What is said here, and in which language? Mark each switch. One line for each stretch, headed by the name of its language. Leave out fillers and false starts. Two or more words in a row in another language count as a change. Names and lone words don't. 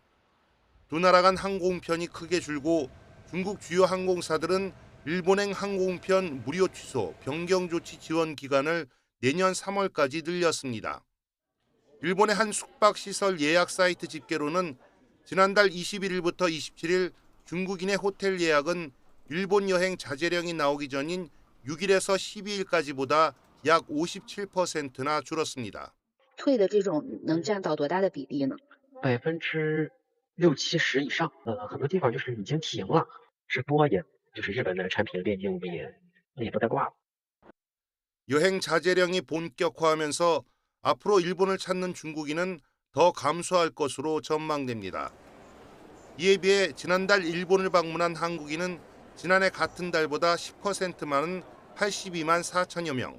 Korean: 두 나라 간 항공편이 크게 줄고 중국 주요 항공사들은 일본행 항공편 무료 취소, 변경 조치 지원 기간을 내년 3월까지 늘렸습니다. 일본의 한 숙박시설 예약 사이트 집계로는 지난달 21일부터 27일 중국인의 호텔 예약은 일본 여행 자제령이 나오기 전인 6일에서 12일까지보다 약 57%나 줄었습니다.
Chinese: 退的这种能占到多大的比例呢？60%、70%以上。很多地方就是已经停了，直播也就是日本的产品链接我们也都在挂了。
Korean: 여행 자제령이 본격화하면서 앞으로 일본을 찾는 중국인은 더 감소할 것으로 전망됩니다. 이에 비해 지난달 일본을 방문한 한국인은 지난해 같은 달보다 10% 많은 82만 4천여 명.